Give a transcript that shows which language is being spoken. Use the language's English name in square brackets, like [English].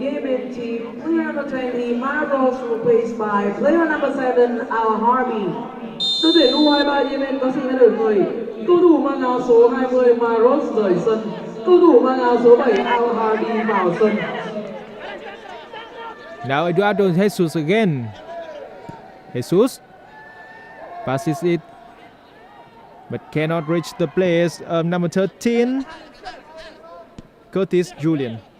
[English] Yemen team, player number 20 Maros replaced by player number 7 Al Harbi. [Vietnamese] Đội tuyển U23 Yemen có xin được mời cầu thủ mang áo số 20 Maros rời sân, cầu thủ mang áo số 7 Al Harbi vào sân. [English] Now Eduardo Jesus again. Jesus passes it, but cannot reach the place of number 13, Curtis Julian.